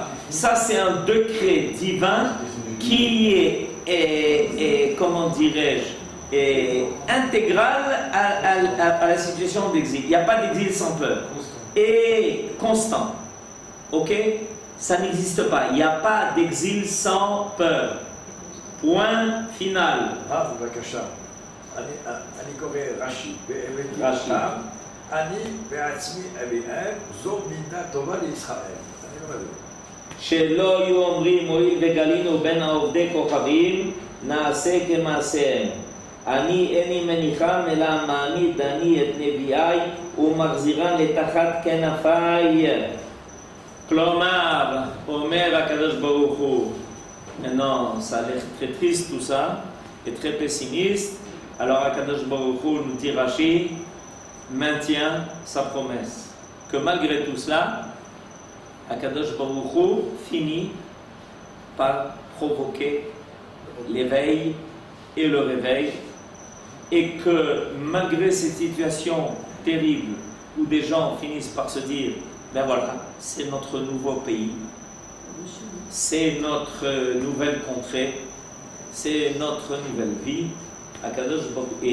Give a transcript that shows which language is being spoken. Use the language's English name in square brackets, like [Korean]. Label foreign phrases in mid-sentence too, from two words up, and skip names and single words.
[French] Ça c'est un décret divin qui est comment dirais-je, intégral à la situation d'exil. Il n'y a pas d'exil sans peur. Et constant. Ok? Ça n'existe pas. Il n'y a pas d'exil sans peur. Point final. [Hebrew] בבקשה. אני קורא רש"י. רש"י. אני בעצמי אביהם, זו מידה טובה לישראל. אני אומר לו. שלא יהיו אומרים הואיל וגלינו בין העובדי כוכבים נעשה כמעשיהם. אני איני מניחם אלא מעמיד אני את נביאי ומחזירן לתחת כנפיי. כלומר, אומר הקדוש ברוך הוא, [French] non, ça a l'air très triste tout ça, et très pessimiste. Alors [Hebrew] הקדוש ברוך הוא, [French] nous dit Rashi, maintient sa promesse. Que malgré tout cela, [Hebrew] הקדוש ברוך הוא [French] finit par provoquer l'éveil et le réveil, et que malgré cette situation terrible où des gens finissent par se dire, ben voilà, c'est notre nouveau pays, c'est notre nouvelle contrée, c'est notre nouvelle vie, [Hebrew] הקדוש ברוך הוא.